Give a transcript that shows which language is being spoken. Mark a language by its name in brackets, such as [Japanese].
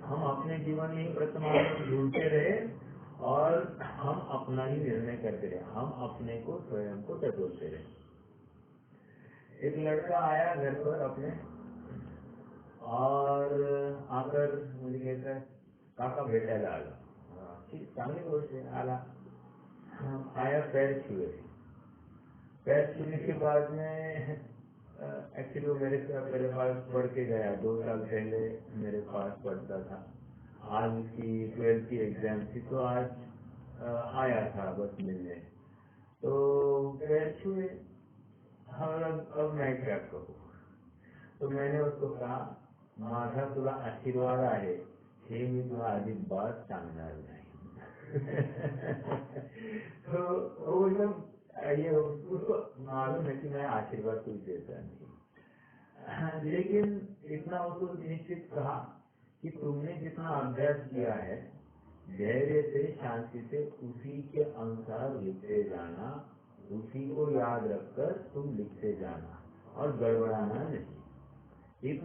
[Hindi] हम अपने जीवन में ही प्रथमात्म ढूंढते रहे और हम अपना ही निर्णय करते रहे, हम अपने को स्वयं को टटोलते रहे। एक लड़का आया घर पर अपने और आकर मुझे कहता है [Marathi] काका भेटायला आला। चांगली गोष्ट आहे, आला, [Hindi] आया, पैर छुए। पैर छूने के बाद में एक्चुअली वो मेरे पास पढ़ के गया, 2 साल पहले मेरे पास पढ़ता था। आज उसकी 12th की एग्जाम थी तो आज आया था बस मिलने, तो पैर छुए। और अब मैं क्या कहूँ, तो मैंने उसको कहा [Marathi] माझा तुला आशीर्वाद आहे, हे मी तुला अजिबात सांगणार नाही। [Hindi] तो वो एकदम ये उसको मालूम है कि मैं आशीर्वाद कुछ देता नहीं, लेकिन इतना उसको निश्चित कहा कि तुमने जितना अभ्यास किया है धैर्य से शांति से उसी के अनुसार लिखते जाना, उसी को याद रखकर तुम लिखते जाना और गड़बड़ाना नहीं।